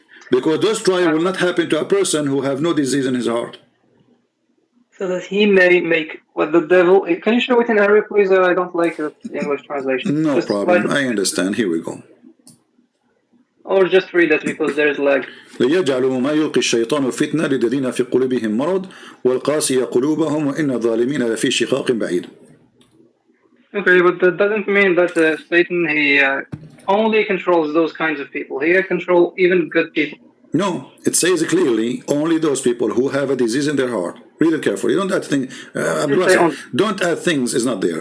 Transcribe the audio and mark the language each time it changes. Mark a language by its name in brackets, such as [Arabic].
[English] Because those trials will not happen to a person who have no disease in his heart. So that he may make what the devil... Can you show it in Arabic, please? I don't like the English translation. No problem. I understand. Here we go. Or just read it because there is lag. [Arabic] ليجعلوا ما يلقي الشيطان فتنة للذين في قلوبهم مرض والقاسية قلوبهم وإن الظالمين لفي شقاق بعيد. [English] Okay, but that doesn't mean that Satan, he only controls those kinds of people. He can control even good people. No, it says clearly only those people who have a disease in their heart. Read it carefully. Don't add things. Don't add things. It's not there.